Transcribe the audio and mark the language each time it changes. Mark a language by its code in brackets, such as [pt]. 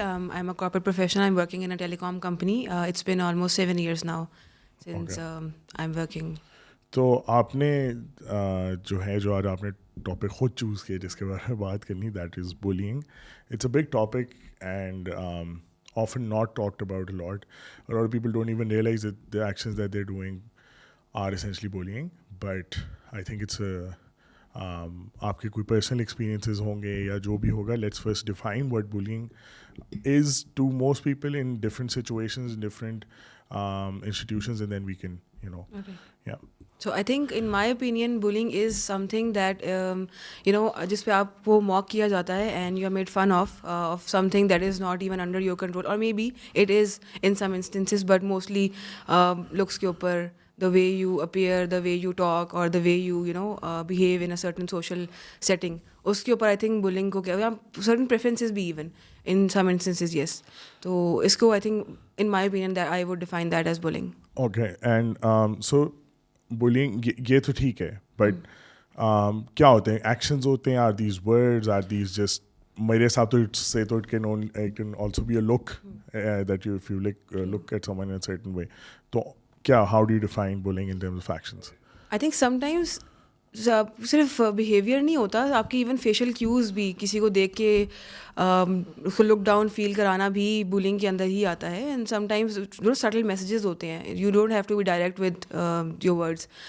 [en] I'm a corporate professional. I'm working in a telecom company. It's been almost 7 years now since Okay. I'm working. [ur] تو آپ نے جو آج آپ نے ٹاپک خود چوز کیا جس کے بارے میں بات کرنی [en] That is bullying. It's a big topic and often not talked about a lot. A lot of people don't even realize that the actions that they're doing are essentially bullying. But I think it's [ur] آپ کے کوئی personal experiences ہوں گے یا جو بھی ہوگا. [en] Let's first define what bullying is to most people in different situations, different institutions, and then we can, Okay. yeah. So I think in my opinion bullying is something that [ur] جس پہ آپ کو [en] mock [ur] کیا جاتا ہے [en] and you are made fun of something that is not even under your control, or maybe it is in some instances, but mostly looks کے اوپر, the way you appear, the way you talk, or the way you behave in a certain social setting, [ur] اس کے اوپر [en] I think bullying کو کیا, certain preferences بھی even in some instances, yes. [ur] تو اس کو [en] I think in my opinion that I would define that as bullying. Okay, and so bullying [ur] یہ تو ٹھیک ہے, [en] but [ur] کیا ہوتے ہیں ایکشنز ہوتے ہیں, [en] are these words, are these just, [ur] میرے حساب تو سے تو [en] it can also be a look that you, if you look at someone in a certain way. [ur] تو کیا, [en] how do you define bullying in terms of actions? I think sometimes [ur] صرف behaviour نہیں ہوتا, آپ کی ایون فیشیل کیوز بھی, کسی کو دیکھ کے اس کو لک ڈاؤن فیل کرانا بھی بولنگ کے اندر ہی آتا ہے. [en] and sometimes still messages [ur] ہوتے ہیں, [en] You don't have to be direct with your words.